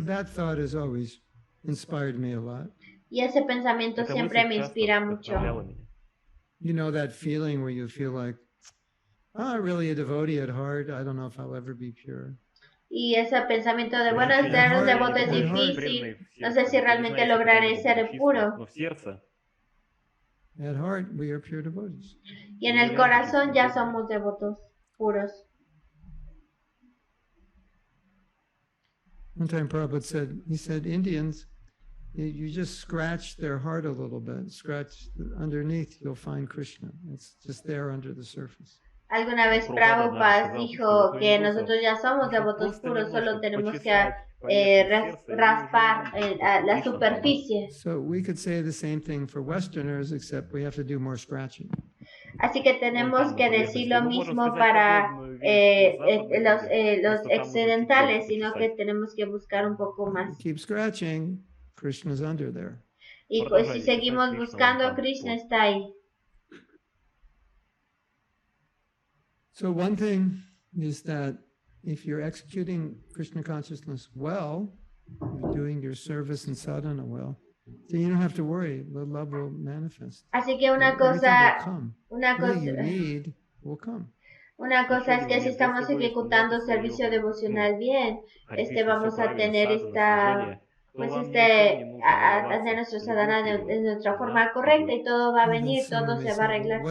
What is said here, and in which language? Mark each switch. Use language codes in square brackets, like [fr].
[en] That thought has always inspired me a lot. [es] Y ese pensamiento siempre me inspira mucho. [en] You know that feeling where you feel like, I'm really a devotee at heart. I don't know if I'll ever be pure. [es] Y ese pensamiento de, bueno, ser un devoto es difícil, no sé si realmente lograré ser puro. [en] At heart, we are pure devotees. [es] Y en el corazón ya somos devotos puros. [en] One time Prabhupada said, Indians, you just scratch their heart a little bit, scratch underneath, you'll find Krishna. It's just there under the surface. [es] Alguna vez Prabhupada dijo que nosotros ya somos devotos puros, solo tenemos que raspar la superficie. [en] So we could say the same thing for Westerners, except we have to do more scratching. [es] Así que tenemos que decir lo mismo para los occidentales, sino que tenemos que buscar un poco más. [en] Keep scratching, Krishna's under there. [es] Y pues si seguimos buscando, Krishna está ahí. [en] So one thing is that if you're executing Krishna consciousness well, you're doing your service and sadhana well, then you don't have to worry, the love will manifest. [es] Así que una cosa es que si estamos ejecutando servicio devocional bien, vamos a tener hacer nuestro sadhana de nuestra forma correcta y todo va a venir, todo se va a arreglar.